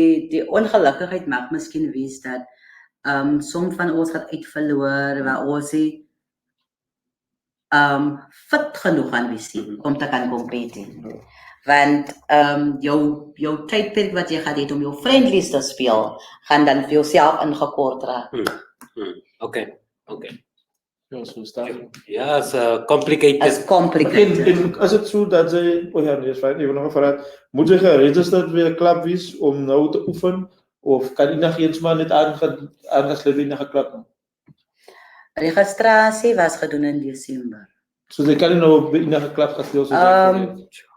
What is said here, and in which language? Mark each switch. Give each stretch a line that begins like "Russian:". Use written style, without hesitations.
Afrikaans: Die ongelukkigheid mag miskien wees dat som van ons gaan uitverloor waar ons nie fit genoeg gaan wees om te kan competeer. Want jou tydperk wat jy gaan hê om jou friendlies te speel, gaan dan vir jouself ingekort raak. Okay. Ja, so staan.
English: Ja, it's complicated. It's complicated.
Afrikaans: En as dit so dat jy nee, is fyn, ek wil nog vra, moet jy geregistreerd by 'n klub wees om nou te oefen of kan enigiets maar net aangesluit by 'n klub nou? Registrasie was gedoen in Desember. So jy kan nie nou by 'n klub gaan speel soos